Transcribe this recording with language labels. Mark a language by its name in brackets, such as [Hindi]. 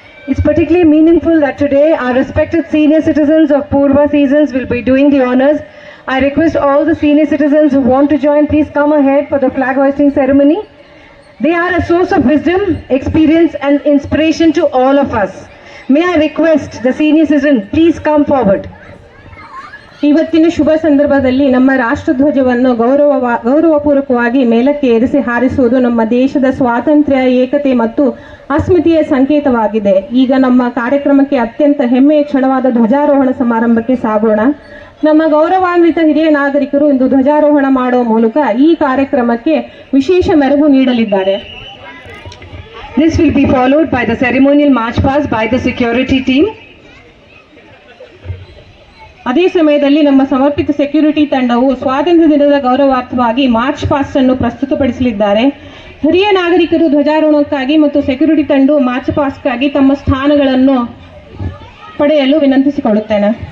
[English] It's particularly meaningful that today our respected senior citizens of Purva seasons will be doing the honors. I request all the senior citizens who want to join, please come ahead for the flag hoisting ceremony. They are a source of wisdom, experience and inspiration to all of us. May I request the senior citizen, please come forward. [Kannada] ಇವತ್ತಿನ ಶುಭ ಸಂದರ್ಭದಲ್ಲಿ ನಮ್ಮ ರಾಷ್ಟ್ರಧ್ವಜವನ್ನು ಗೌರವಪೂರ್ವಕವಾಗಿ ಮೇಲಕ್ಕೆ ಏರಿಸಿ ಹಾರಿಸುವುದು ನಮ್ಮ ದೇಶದ ಸ್ವಾತಂತ್ರ್ಯ, ಏಕತೆ ಮತ್ತು ಅಸ್ಮಿತೆಯ ಸಂಕೇತವಾಗಿದೆ. ಈಗ ನಮ್ಮ ಕಾರ್ಯಕ್ರಮಕ್ಕೆ ಅತ್ಯಂತ ಹೆಮ್ಮೆಯ ಕ್ಷಣವಾದ ಧ್ವಜಾರೋಹಣ ಸಮಾರಂಭಕ್ಕೆ ಸಾಗೋಣ. ನಮ್ಮ ಗೌರವಾನ್ವಿತ ಹಿರಿಯ ನಾಗರಿಕರು ಇಂದು ಧ್ವಜಾರೋಹಣ ಮಾಡುವ ಮೂಲಕ ಈ ಕಾರ್ಯಕ್ರಮಕ್ಕೆ ವಿಶೇಷ ಮೆರುಗು ನೀಡಲಿದ್ದಾರೆ. [English] This will be followed by the ceremonial march past by the security team. [Kannada] ಅದೇ ಸಮಯದಲ್ಲಿ ನಮ್ಮ ಸಮರ್ಪಿತ ಸೆಕ್ಯೂರಿಟಿ ತಂಡವು ಸ್ವಾತಂತ್ರ್ಯ ದಿನದ ಗೌರವಾರ್ಥವಾಗಿ ಮಾರ್ಚ್ ಪಾಸ್ಟ್ ಅನ್ನು ಪ್ರಸ್ತುತಪಡಿಸಲಿದ್ದಾರೆ. ಹಿರಿಯ ನಾಗರಿಕರು ಧ್ವಜಾರೋಹಣಕ್ಕಾಗಿ ಮತ್ತು ಸೆಕ್ಯೂರಿಟಿ ತಂಡ ಮಾರ್ಚ್ ಪಾಸ್ಟ್ಗಾಗಿ ತಮ್ಮ ಸ್ಥಾನಗಳನ್ನು ಪಡೆಯಲು ವಿನಂತಿಸಿಕೊಳ್ಳುತ್ತೇನೆ.